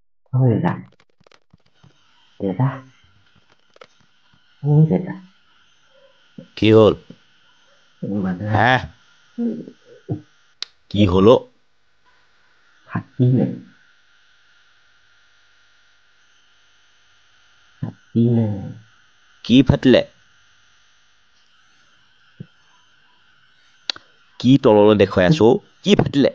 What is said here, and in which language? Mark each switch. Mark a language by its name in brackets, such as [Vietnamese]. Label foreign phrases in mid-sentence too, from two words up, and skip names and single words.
[Assamese] ôi দেতা ও দেতা [Bangla] কি হল মানে হ্যাঁ কি হলো [Assamese] ফাটিলে ফাটিলে কি ফাটিলে কি তললৈ দেখুৱাই আছো কি ফাটিলে